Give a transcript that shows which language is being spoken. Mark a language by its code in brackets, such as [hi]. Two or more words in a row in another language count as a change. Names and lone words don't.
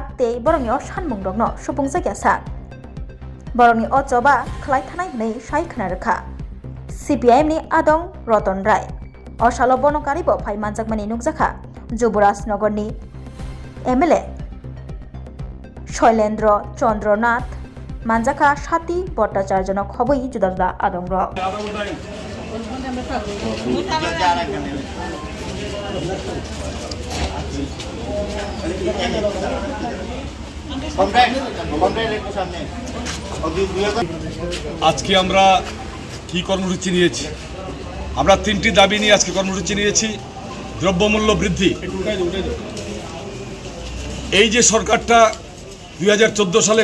[trp] तै बरनि सानमुं रगनो सुफुंजाया साक बरनि चबा खलायथानाय नै सायखनारखा सीपीआईएम नि आदं रतन राय असालो बनकारिबो फाय मानजाकमानि नुकजाखा जुबराजनगरनि एमएलए शैलेन्द्र चंद्रनाथ मानजाखा साथी भट्टाचार्यनो खबै जुदा जुदा आदं र [bn] আজকে আমরা কি কর্মসূচি নিয়েছি আমরা তিনটি দাবি নিয়ে আজকে কর্মসূচি নিয়েছি দ্রব্যমূল্য বৃদ্ধি এই যে সরকারটা 2014 সালে